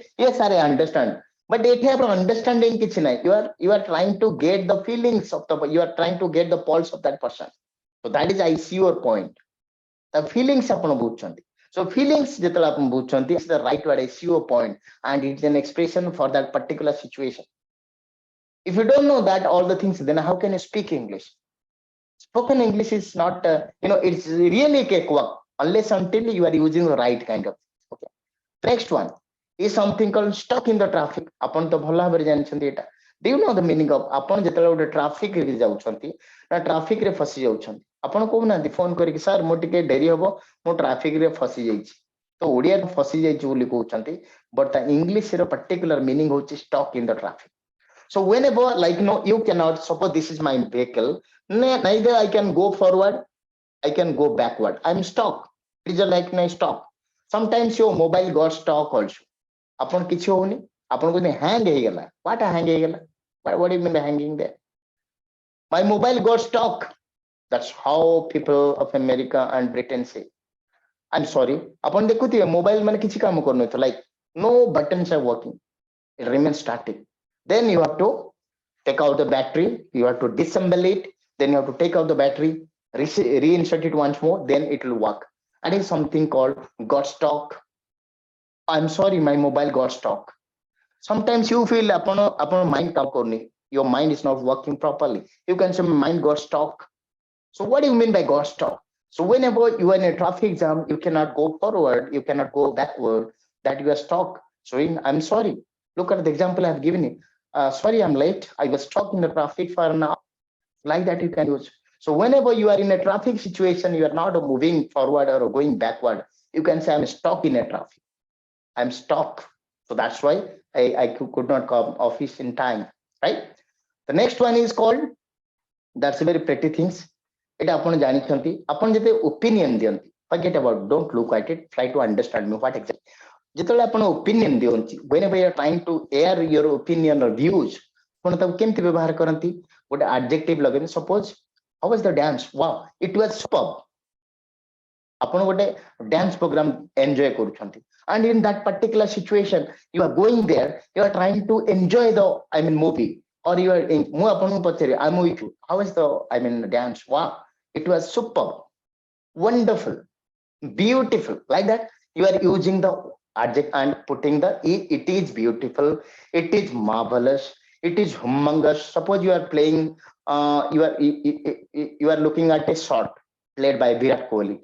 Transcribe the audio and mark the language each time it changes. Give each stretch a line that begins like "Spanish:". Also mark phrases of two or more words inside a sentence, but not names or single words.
English: yes sir I understand.
Odia: But ଏଠି ଆପଣ understanding କିଛି ନାହିଁ,
English: you are trying to get the feelings of the, you are trying to get the pulse of that person. So that is I see your point. The feelings
Odia: ଆପଣ ବୁଝୁଛନ୍ତି, so feelings ଯେତେବେଳେ ଆପଣ ବୁଝୁଛନ୍ତି,
English: it's the right word, I see your point, and it's an expression for that particular situation. If you don't know that all the things, then how can you speak English? Spoken English is not it's really a cakewalk unless until you are using the right kind of. Okay. Next one is something called stuck in the traffic.
Odia: ଆପଣ ତ ଭଲ ଭାବରେ ଜାଣିଛନ୍ତି ଏଟା।
English: Do you know the meaning of,
Odia: ଆପଣ ଯେତେବେଳେ ଗୋଟେ ଟ୍ରାଫିକ ରେ ଯାଉଛନ୍ତି ନା ଟ୍ରାଫିକ ରେ ଫସି ଯାଉଛନ୍ତି, ଆପଣ କହୁନାହାନ୍ତି ଫୋନ କରିକି ସାର୍ ମୁଁ ଟିକେ ଡେରି ହବ, ମୁଁ ଟ୍ରାଫିକ ରେ ଫସି ଯାଇଛି, ତ ଓଡିଆରେ ଫସି ଯାଇଛି ବୋଲି କହୁଛନ୍ତି, ବଟ୍ ତା ଇଂଲିଶ ର
English: particular meaning
Odia: ହଉଛି
English: stuck in the traffic. So whenever, like you cannot, suppose this is my vehicle, neither I can go forward, I can go backward, I'm stuck. It is like my stop. Sometimes your mobile got stuck also.
Odia: ଆପଣ କିଛି ହଉନି, ଆପଣ କହୁଛନ୍ତି hang ହେଇଗଲା,
English: what hang ହେଇଗଲା, what do you mean by hanging there? My mobile got stuck. That's how people of America and Britain say. I'm sorry,
Odia: ଆପଣ ଦେଖୁଥିବେ ମୋବାଇଲ ମାନେ କିଛି କାମ କରୁନଥିବ,
English: like no buttons are working, it remains static. Then you have to take out the battery, you have to disassemble it, then you have to take out the battery, reinsert it once more, then it will work. And it's something called got stuck. I'm sorry, my mobile got stuck. Sometimes you feel upon mind
Hindi: काम करनी,
English: your mind is not working properly, you can say mind got stuck. So what do you mean by got stuck? So whenever you are in a traffic jam, you cannot go forward, you cannot go backward, that you are stuck. So I'm sorry, look at the example I've given you. Sorry, I'm late, I was stuck in the traffic for an hour. Like that you can use. So whenever you are in a traffic situation, you are not moving forward or going backward, you can say I'm stuck in a traffic, I'm stuck. So that's why I could not come office in time, right? The next one is called, that's a very pretty things.
Odia: এটা ଆପଣ ଜାଣିଛନ୍ତି, ଆପଣ ଯେତେ ଓପିନିଅନ ଦିଅନ୍ତି,
English: forget about, don't look at it, try to understand me what exactly.
Odia: ଯେତେବେଳେ ଆପଣ ଓପିନିଅନ ଦିଅନ୍ତି,
English: whenever you are trying to air your opinion or views,
Odia: ଆପଣ ତାକୁ କେମିତି ବ୍ୟବହାର କରନ୍ତି, ଗୋଟେ adjective ଲଗେଇବେ,
English: suppose how was the dance, wow it was superb.
Odia: ଆପଣ ଗୋଟେ
English: dance program enjoy କରୁଛନ୍ତି, and in that particular situation you are going there, you are trying to enjoy the movie, or you are
Odia: ମୁଁ ଆପଣଙ୍କୁ ପଚାରିବି
English: I'm with you, how is the dance, wow it was superb. wonderful, beautiful, like that. You are using the adjective and putting the it is beautiful, it is marvelous, it is humongous. Suppose you are playing, you are looking at a shot played by Virat Kohli.